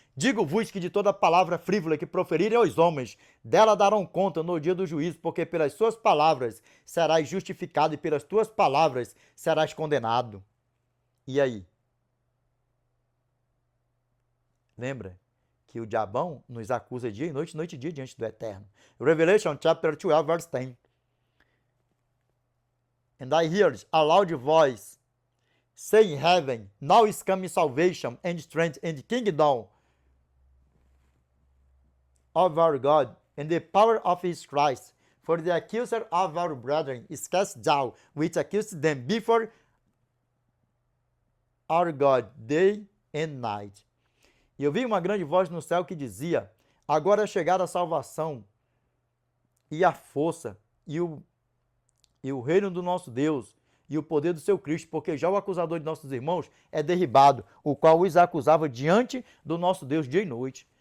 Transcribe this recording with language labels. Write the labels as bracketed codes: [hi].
[pt] Digo-vos que de toda palavra frívola que proferirem aos homens, dela darão conta no dia do juízo, porque pelas suas palavras serás justificado e pelas tuas palavras serás condenado. E aí? Lembra que o diabão nos acusa dia e noite e dia diante do Eterno. [en] Revelation chapter 12, verse 10. And I heard a loud voice say in heaven, now is coming salvation and strength and kingdom of our God and the power of his Christ. For the accuser of our brethren is cast down, which accused them before our God day and night. [pt] E eu vi uma grande voz no céu que dizia, agora é chegada a salvação e a força e o reino do nosso Deus e o poder do seu Cristo, porque já o acusador de nossos irmãos é derribado, o qual os acusava diante do nosso Deus dia e noite.